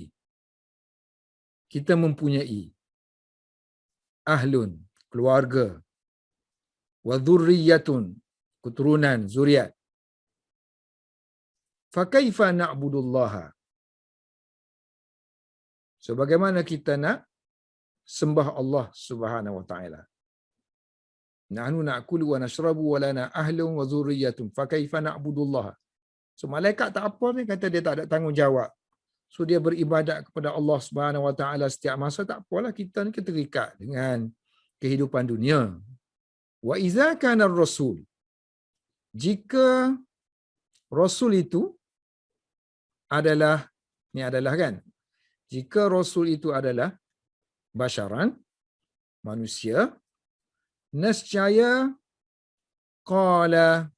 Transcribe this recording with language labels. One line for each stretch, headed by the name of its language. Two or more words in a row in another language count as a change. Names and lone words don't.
Malay: Kita mempunyai. Ahlun. Keluarga.
Arabic: وذرية.
Malay: Keturunan. Zuriat.
Arabic: فكيف نعبد الله.
Malay: So bagaimana kita nak sembah Allah
Arabic: سبحانه وتعالى? نحن نأكل ونشرب ولنا أهل وذرية فكيف نعبد الله.
Malay: So malaikat tak apa ni, kata dia tak ada tanggungjawab. So dia beribadat kepada Allah
Arabic: سبحانه وتعالى
Malay: setiap masa, tak apalah, kita ni kita terikat dengan kehidupan dunia.
Arabic: وإذا كان الرسول,
Malay: jika rasul itu adalah, ni adalah kan, jika rasul itu adalah basyaran, manusia, nescaya qala,